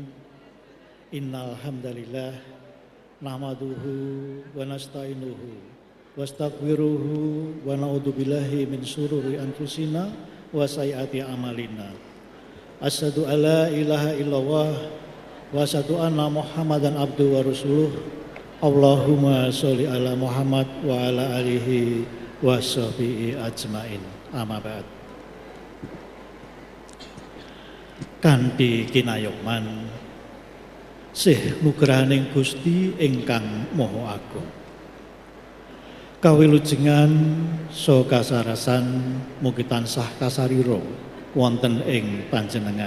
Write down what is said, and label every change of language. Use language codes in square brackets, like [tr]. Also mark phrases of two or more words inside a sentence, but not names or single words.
[ar] إن الحمد لله نحمده ونستعينه ونستغفره ونعوذ بالله من شرور أنفسنا وسيئات أعمالنا. أشهد أن لا إله إلا الله وأشهد أن محمدا عبده ورسوله. اللهم صل على محمد وعلى آله وصحبه أجمعين. أما بعد. [jv] Kanthi kinayokman sih nugrahaning Gusti ingkang Maha Agung, kawilujengan saha kasarasan mugi tansah kasarira wonten ing panjenengan.